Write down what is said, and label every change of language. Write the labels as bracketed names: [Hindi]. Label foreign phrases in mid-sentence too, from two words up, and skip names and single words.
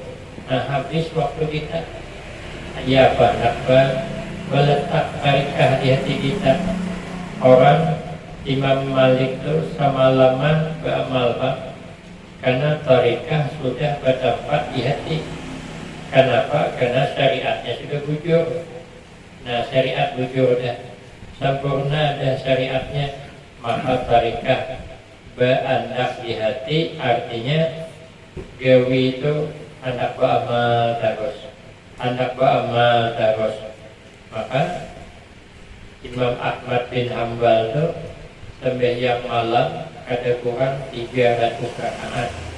[Indonesian] Nah, habis waktu kita, ya apa meletak tarekah di hati kita. Orang Imam Malik itu semalaman beramal, Pak, karena tarekah sudah bertempat di hati. Kenapa? Karena syariatnya sudah bujur. [Banjar] Nah, syariat bujur dah sempurna, dah syariatnya, maka tarekah berandak di hati. Artinya gawi itu anak beramal terus, Maka Imam Ahmad bin Hanbal itu sembahyang malam ada kurang 300 rakaat.